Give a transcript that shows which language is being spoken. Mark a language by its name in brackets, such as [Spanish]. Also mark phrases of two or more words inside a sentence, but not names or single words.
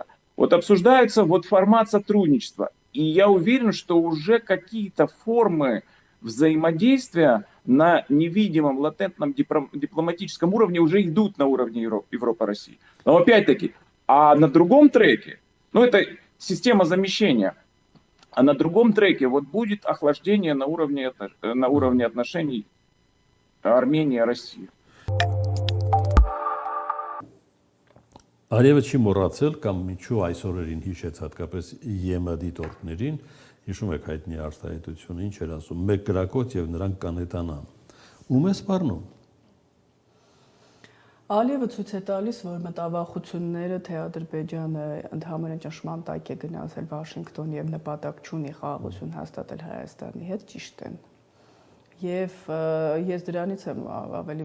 [Russian] Вот обсуждается вот формат сотрудничества. И я уверен, что уже какие-то формы взаимодействия на невидимом, латентном дипломатическом уровне уже идут на уровне Европа-России. Но опять-таки, а на другом треке, ну это система замещения, а на другом треке вот будет охлаждение на уровне отношений Армения-Россия. [Armenian] Արևը չի մոռացել կամ ինչու այսօրերին հիշեց հատկապես ԵՄ դիտորդներին, հիշում եք հայտնի արտահայտությունը, ինչ էր ասում, մեկ գրակոց եւ նրանք կանետանան։ Ում է սպառնում։ Ալիևը ցույց է տալիս, որ մտավախությունները, թե Ադրբեջանը ընդհանրապես ճշմարտ տակ է գնացել Վաշինգտոն եւ նպատակ չունի խաղաղություն հաստատել Հայաստանի հետ, ճիշտ են։ Եվ ես դրանից եմ ավելի